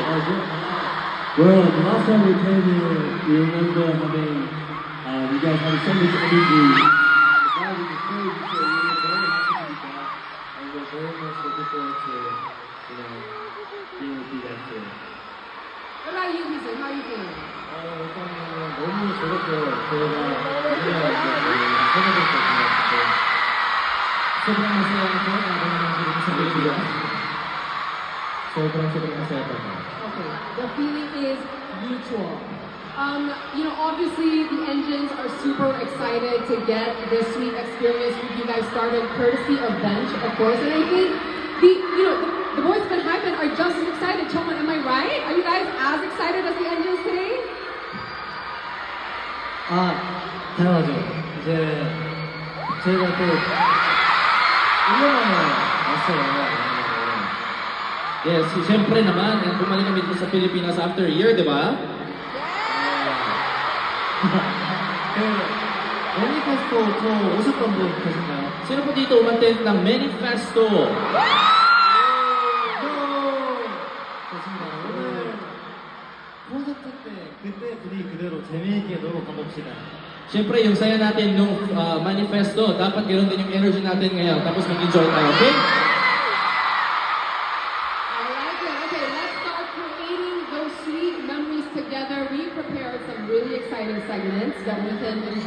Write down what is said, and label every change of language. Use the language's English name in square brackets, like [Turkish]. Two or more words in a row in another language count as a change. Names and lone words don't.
[English] Well, the last time we came here, we remember having you guys having so much energy. The vibe was great, so we were very happy to be back, and we're very much looking forward to, being with you guys here. What about you, Hizu? How are you feeling? [Korean] 일단은 너무 즐겁고요. 저희가 이제야 이제 저희 선배들까지 [Filipino] Sobrang masaya ako na ako naman sila sa video. Sobrang masaya ako. [English] Okay, the feeling is mutual. Obviously the Engines are super excited to get this sweet experience with you guys started, courtesy of Bench, of course. And I think the boys of Hypen are just as excited. Chongwon, am I right? Are you guys as excited as the Engines today? [Korean] 당연하죠. 이제 저희가 또 1년 만에 왔어요. [Filipino] Yes, siyempre naman, bumalik kami dito sa Pilipinas [English] after a year, [Filipino] di ba? [Korean] 매니페스토 저 오셨던 분 계신가요? [Filipino] Sino po dito umattend ng Manifesto? [Korean] 좋습니다. 오늘 콘서트 때 그때 분위기 그대로 재미있게 놀고 가봅시다. [Filipino] Siyempre, yung saya natin nung Manifesto, dapat ganoon din yung energy natin ngayon, tapos mag-enjoy tayo, okay? [English] I like it. Okay, let's start creating those sweet memories together. We prepared some really exciting segments that we can enjoy.